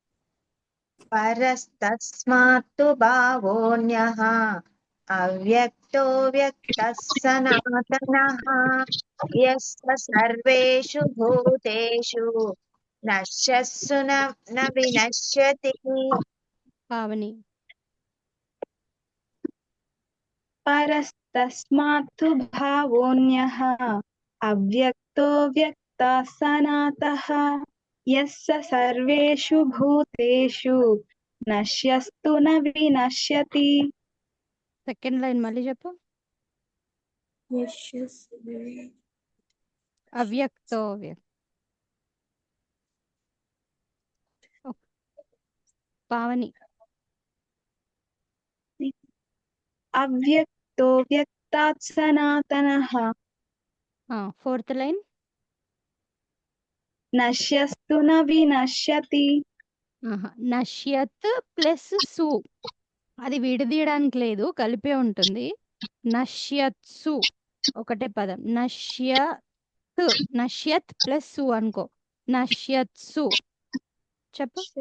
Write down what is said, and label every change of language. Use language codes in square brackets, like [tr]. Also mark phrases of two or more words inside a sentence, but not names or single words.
[sa] పరస్తస్మాత్తు భావోऽన్యః అవ్యక్తో వ్యక్తః సనాతనః యస్య సర్వేషు భూతేషు నశ్యత్సు న వినశ్యతి. [te] పావని. [sa] परस्तस्मात्तु भावोऽन्यः अव्यक्तो व्यक्तः सनातः यस्य सर्वेषु भूतेषु नश्यस्तु न विनश्यति। [en] second line [te] మళ్ళీ చెప్పు. అవ్యక్తో పావని. [sa] अव्यक्तो व्यक्तात् सनातनः [en] Fourth line. [sa] नश्यस्तु न विनश्यति। [te] నశ్యత్ ప్లస్ సు, అది విడదీయడానికి లేదు, కలిపే ఉంటుంది. నశ్యత్సు ఒకటే పదం. నశ్యత్ ప్లస్ సు అనుకో. నశ్యత్సు చెప్పు.